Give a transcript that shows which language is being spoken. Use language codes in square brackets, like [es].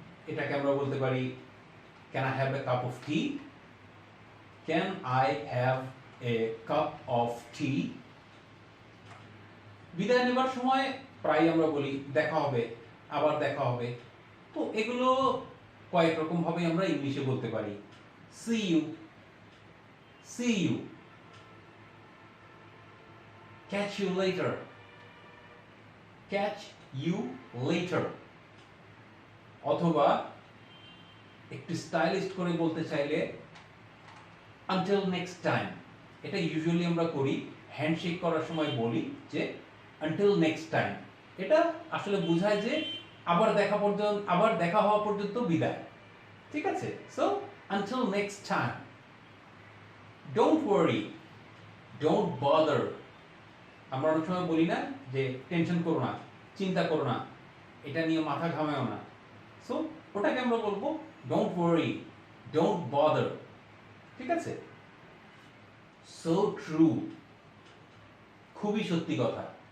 [bn] এটাকে আমরা বলতে পারি [en] Can I have a cup of tea, can I have a cup of tea. [bn] বিদায় নেবার সময় প্রায় আমরা বলি দেখা হবে, আবার দেখা হবে। তো এগুলো কয়েক রকম ভাবে আমরা ইংলিশে বলতে পারি। [en] see you, see you, catch you later, catch you later। [bn] অথবা একটু স্টাইলিশ করে বলতে চাইলে [en] until next time। [bn] এটা ইউজুয়ালি আমরা করি হ্যান্ডশেক করার সময় বলি যে [en] until next time। [bn] এটা আসলে বোঝায় যে আবার দেখা হওয়া পর্যন্ত বিদায়। ঠিক আছে? [en] So until next time, don't worry, don't bother। [bn] আমরা অনেক সময় বলি না যে টেনশন করো না, চিন্তা করো না, এটা নিয়ে মাথা ঘামায়ও না। সো ওটাকে আমরা বলবো [en] don't worry, don't bother। [bn] ঠিক আছে? [en] so true, [bn] খুবই সত্যি কথা।